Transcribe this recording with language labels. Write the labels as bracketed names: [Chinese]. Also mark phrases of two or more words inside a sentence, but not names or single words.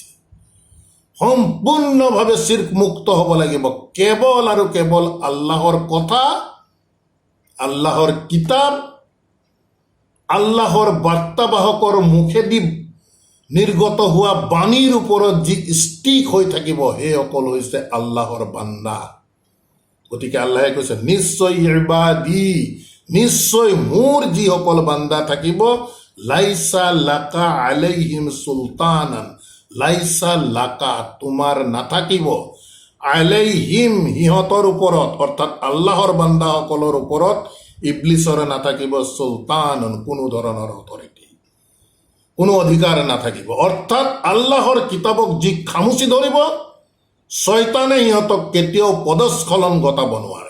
[Assamese] সম্পূৰ্ণভাৱে শিৰ্ক মুক্ত হ'ব লাগিব, কেৱল আৰু কেৱল আল্লাহৰ কথা, আল্লাহৰ কিতাপ, আল্লাহৰ বাৰ্তাবাহকৰ মুখেদি নিৰ্গত হোৱা বাণীৰ ওপৰত যি ষ্টিক হৈ থাকিব, সেইসকল হৈছে আল্লাহৰ বান্দা। গতিকে আল্লাহে কৈছে নিশ্চয় ইবাদি, নিশ্চয় মোৰ যিসকল বান্দা থাকিব, [Arabic] ليس لك عليهم سلطانا, ليس لك [Assamese] তোমাৰ নাথাকিব, আলাইহিম সিহঁতৰ ওপৰত, অৰ্থাৎ আল্লাহৰ বান্দাসকলৰ ওপৰত ইবলিছৰ নাথাকিব সুলতানন, কোনো ধৰণৰ অথৰিটি, কোনো অধিকাৰ নাথাকিব। অৰ্থাৎ আল্লাহৰ কিতাপক যি খামুচি ধৰিব, শয়তানে সিহঁতক কেতিয়াও পদস্খলন ঘটাব নোৱাৰে।